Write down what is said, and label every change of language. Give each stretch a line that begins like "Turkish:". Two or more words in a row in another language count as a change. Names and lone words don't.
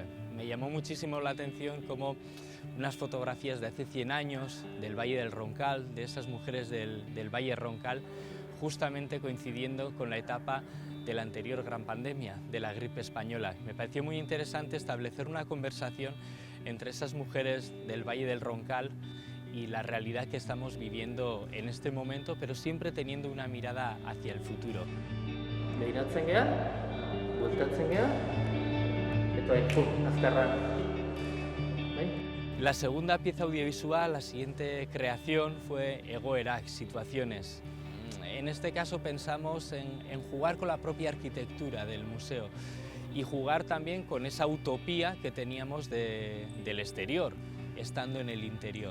Spanish: Me llamó muchísimo la atención como unas fotografías de hace 100 años del Valle del Roncal, de esas mujeres del Valle Roncal, justamente coincidiendo con la etapa de la anterior gran pandemia, de la gripe española. Me pareció muy interesante establecer una conversación entre esas mujeres del Valle del Roncal y la realidad que estamos viviendo en este momento, pero siempre teniendo una mirada hacia el futuro.
Basque: Begiratzen gea, bueltatzen gea, eta azkarra.
Spanish: La segunda pieza audiovisual, la siguiente creación, fue Egoerak, situaciones. En este caso pensamos en jugar con la propia arquitectura del museo y jugar también con esa utopía que teníamos del exterior, estando en el interior.